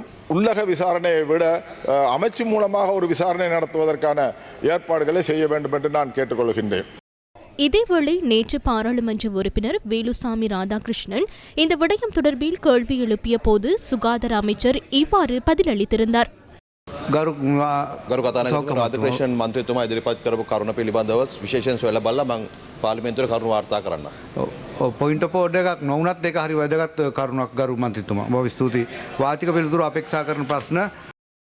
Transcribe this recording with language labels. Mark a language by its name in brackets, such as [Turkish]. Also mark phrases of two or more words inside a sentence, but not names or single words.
[Tamil] உள்ளக விசாரணையை விட அமைச்சு மூலமாக ஒரு விசாரணை நடத்துவதற்கான ஏற்பாடுகளை செய்ய வேண்டும் என்று நான் கேட்டுக்கொள்கின்றேன். இதேவேளை நேற்று பாராளுமன்ற உறுப்பினர் வேலுசாமி ராதாகிருஷ்ணன் இந்த விடயம் தொடர்பில் கேள்வி எழுப்பிய போது சுகாதார அமைச்சர் இவ்வாறு பதிலளித்திருந்தார். [Sinhala] ගරු කතානායක රාධකෘෂ්ණන් මන්ත්‍රීතුමා ඉදිරිපත් කරපු කරුණ පිළිබඳව විශේෂයෙන් සොයලා බලලා මම පාර්ලිමේන්තුවේ කරුණු වාර්තා කරන්න. [English] point of order [Sinhala] එකක් නොවුනත් ඒක හරි වැදගත් කරුණක් ගරු මන්ත්‍රීතුමා. බොහොම ස්තුතියි. වාචික පිළිතුරු අපේක්ෂා කරන ප්‍රශ්න